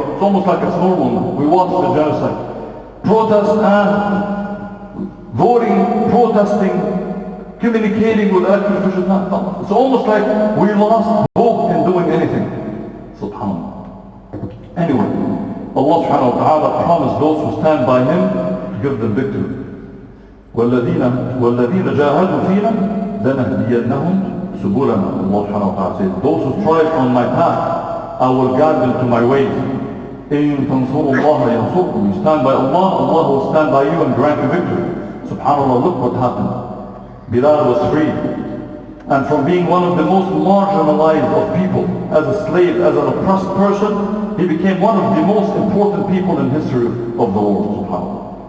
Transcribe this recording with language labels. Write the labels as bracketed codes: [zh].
[en] It's almost like it's normal. We watched the genocide. Protest and voting, protesting, communicating with elected officials. It's almost like we lost hope in doing anything. Subhanallah. Anyway, Allah subhanahu wa ta'ala promised those who stand by Him to give them victory. [ar] وَالَّذِينَ جَاهَدُوا فِينَا لَنَهْدِيَنَّهُمْ Subulana. [en] Allah subhanahu wa ta'ala says, those who strive on my path, I will guide them to my ways. [ar] In tansurullaha yansurkum. [en] You stand by Allah, Allah will stand by you and grant you victory. Subhanallah, look what happened. Bilal was free. and from being one of the most marginalized of people, as a slave, as an oppressed person, he became one of the most important people in history of the world, subhanAllah.